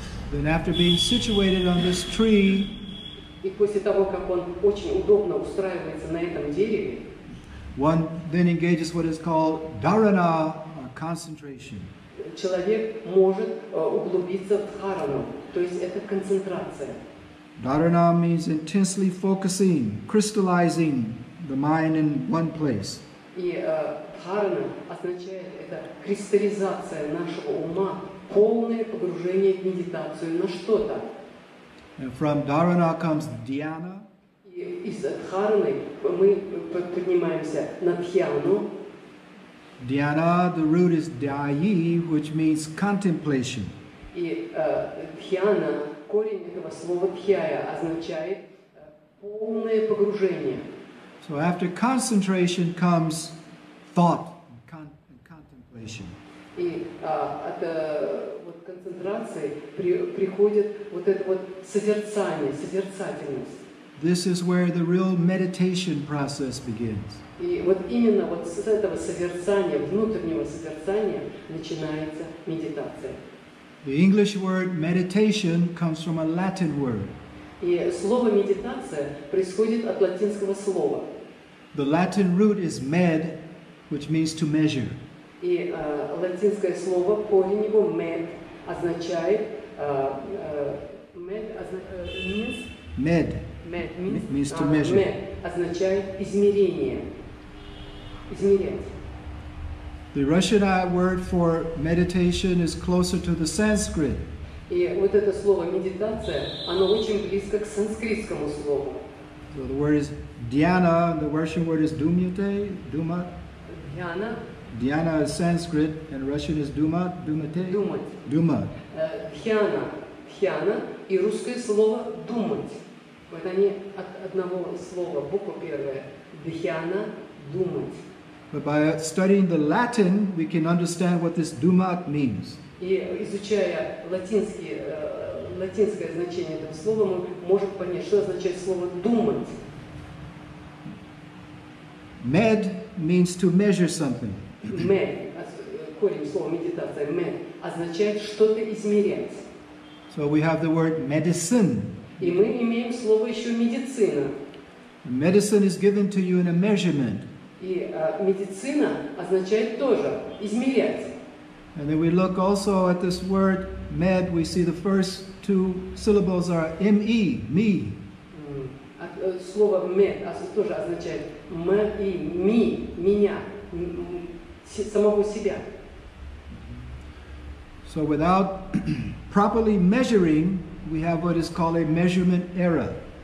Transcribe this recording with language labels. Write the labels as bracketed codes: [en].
[en] Then after being situated on this tree, [ru] И после того, как он очень удобно устраивается на этом дереве, [en] one then engages what is called dharana, or concentration. [ru] человек может углубиться в дхарану, то есть это концентрация. [en] Dharana means intensely focusing, crystallizing the mind in one place. [ru] И Дхарана означает это кристаллизация нашего ума, полное погружение в медитацию на что-то. [en] And from dharana comes dhyana. [ru] И из дхараны мы поднимаемся на дхьяну. [en] Dhyana, the root is dhyayi, which means contemplation. [ru] И дхьяна, корень этого слова дхьяя означает полное погружение. [en] So after concentration comes thought and contemplation. [ru] И от вот, концентрации приходит вот это вот созерцание, созерцательность. [en] This is where the real meditation process begins. [ru] И вот именно вот с этого созерцания, внутреннего созерцания, начинается медитация. [en] The English word meditation comes from a Latin word. [ru] И слово медитация происходит от латинского слова. [en] The Latin root is med, which means to measure. [ru] И латинское слово, корень его med, означает [en] means to measure. [ru] Med означает измерение, измерять. [en] The Russian word for meditation is closer to the Sanskrit. [ru] И вот это слово медитация, оно очень близко к санскритскому слову. [en] So the word is dhyana, the Russian word is dumyate, dumat. [sa] Дhyana. [en] Dhyana is Sanskrit and Russian is dumat, dumate. [ru] Думать. Dumat. Дхьяна, дхьяна и русское слово думать. Вот они от одного слова, буква первая. Дхьяна, думать. [en] But by studying the Latin, we can understand what this dumat means. [ru] И изучая латинское значение этого слова, мы можем понять, что означает слово «думать». [en] Med means to measure something. [ru] Med, корень слова медитация, med, означает что-то измерять. [en] So we have the word medicine. [ru] И мы имеем слово еще медицина. [en] Medicine is given to you in a measurement. [ru] И медицина означает тоже измерять. [en] And then we look also at this word med, we see the first two syllables are me, me. [ru] Слово med тоже означает ми, меня, самого себя. [en] So without properly measuring, we have what is called a measurement error.